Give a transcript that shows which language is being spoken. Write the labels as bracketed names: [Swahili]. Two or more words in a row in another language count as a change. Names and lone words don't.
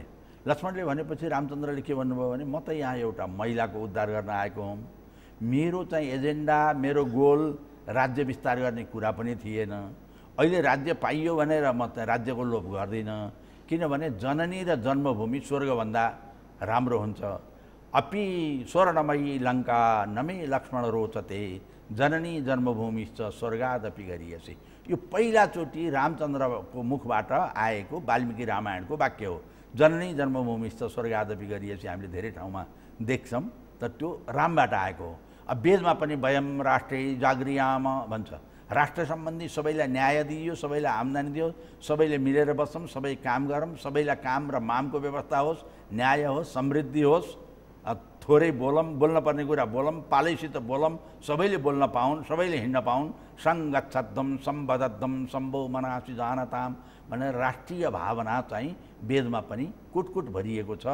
[Nepali] लक्ष्मणले भनेपछि रामचन्द्रले के भन्नुभयो भने म त यहाँ एउटा महिलाको उद्धार गर्न आएको हुँ, मेरो चाहिँ एजेन्डा, मेरो गोल राज्य विस्तार गर्ने कुरा पनि थिएन। अहिले राज्य पाइयो भनेर म त राज्यको लोभ गर्दिनँ, किनभने जननी र जन्मभूमि स्वर्गभन्दा राम्रो हुन्छ। [Sanskrit] अपि स्वर्णमयी लङ्का नमे लक्ष्मण रोचते, जननी जन्मभूमिश्च स्वर्गादपि गरियसी। [Nepali] यो पहिलाचोटि रामचन्द्रको मुखबाट आएको वाल्मीकि रामायणको वाक्य हो। [Sanskrit] जननी जन्मभूमिश्च स्वर्गादपि गरियसी [Nepali] हामीले धेरै ठाउँमा देख्छौँ, तर त्यो रामबाट आएको हो। अब वेदमा पनि [Sanskrit] वयम राष्ट्रै जागृयाम [Nepali] भन्छ, राष्ट्र सम्बन्धी सबैलाई न्याय दिइयो, सबैलाई आम्दानी दियो, सबैले मिलेर बसौँ, सबै काम गरौँ, सबैलाई काम र मामको व्यवस्था होस्, न्याय होस्, समृद्धि होस्, थोरै बोलौँ, बोल्न पर्ने कुरा बोलौँ, पालैसित बोलौँ, सबैले बोल्न पाउन्, सबैले हिँड्न पाउन्, [Sanskrit] सङ्गच्छद्धम सम्बद्धम सम्भो मनासी जानताम [Nepali] भनेर राष्ट्रिय भावना चाहिँ वेदमा पनि कुटकुट भरिएको छ।